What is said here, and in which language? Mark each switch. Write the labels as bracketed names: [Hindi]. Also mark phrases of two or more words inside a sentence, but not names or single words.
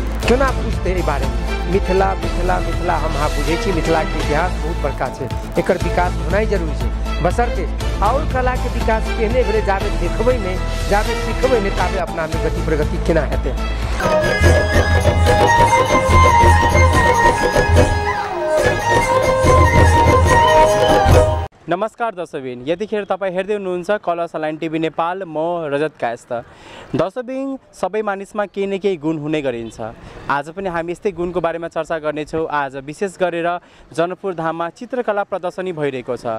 [Maithili] केना पूछते एहि बारे में मिथिला हम अहाँ बुझे छी मिथिला के इतिहास बहुत बड़का छै, एकर विकास होनाइ जरूरी छै। बशर्ते और कला के विकास केहने भेले जाबे देखबै नहीं जाबे सिखबै नहीं ताबे अपना में गति प्रगति केना हेतै। [Nepali] नमस्कार दर्शकबिन, यतिखेर तपाईँ हेर्दै हुनुहुन्छ कलर्स अलाइन टिभी नेपाल। म रजत कायस्थ। दर्शकबिन, सबै मानिसमा केही न केही गुण हुने गरिन्छ। आज पनि हामी यस्तै गुणको बारेमा चर्चा गर्नेछौँ। आज विशेष गरेर जनकपुर धाममा चित्रकला प्रदर्शनी भइरहेको छ।